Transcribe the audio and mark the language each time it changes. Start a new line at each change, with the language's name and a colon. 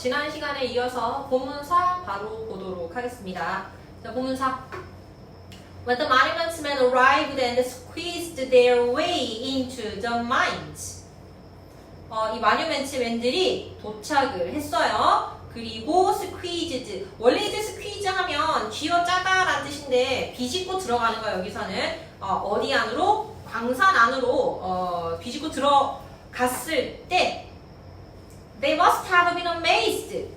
Korean: 지난 시간에 이어서 본문사 바로 보도록 하겠습니다. 자, 본문사.
English: When the monuments men arrived and squeezed their way into the mines.
Korean: 이 마뉴멘트맨들이 도착을 했어요. 그리고 squeezed. 원래 이제 squeeze 하면 쥐어 짜다라는 뜻인데 비집고 들어가는 거야. 여기서는 어디 안으로? 광산 안으로 비집고 들어갔을 때
English: They must have been amazed.